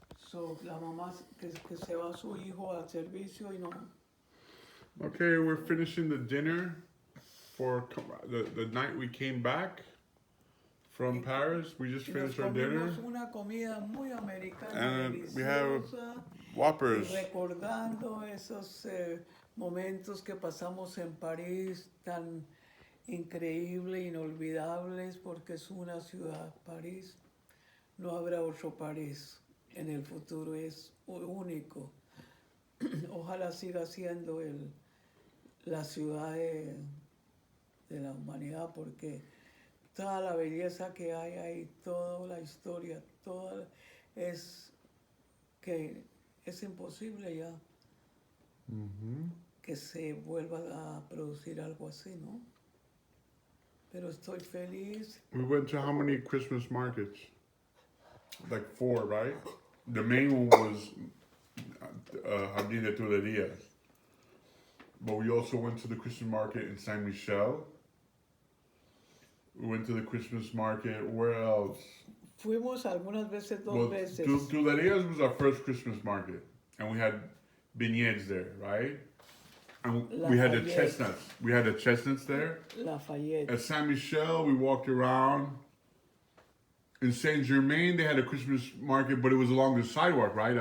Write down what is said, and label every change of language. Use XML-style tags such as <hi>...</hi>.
<es>So, la mamá que se va su hijo al servicio y no.</es> <en>Okay, we're finishing the dinner for the night we came back from Paris. We just</en> <es>Y nos</es> <en>finished our dinner.</en> <es>comimos una comida muy americana,</es> <en>And we have</en> <es>deliciosa,</es> <en>Whoppers.</en> <es>y recordando esos momentos que pasamos en París tan increíble, inolvidables, porque es una ciudad, París. No habrá otro París en el futuro, es único. Ojalá siga siendo la ciudad de la humanidad, porque toda la belleza que hay ahí, toda la historia, es que es imposible ya que se vuelva a producir algo así, ¿no? Pero estoy feliz.</es> <en>We went to how many Christmas markets? Like 4, right? The main one was Jardín de Tullerías. But we also went to the Christmas market in Saint Michel. We went to the Christmas market. Where else?</en> <es>Fuimos algunas veces, dos veces.</es> <en>Tullerías was our first Christmas market, and we had beignets there, right? And we had the Lafayette. chestnuts. We had the chestnuts there. Lafayette. At Saint Michel, we walked around. In Saint Germain, they had a Christmas market, but it was along the sidewalk, right?</en>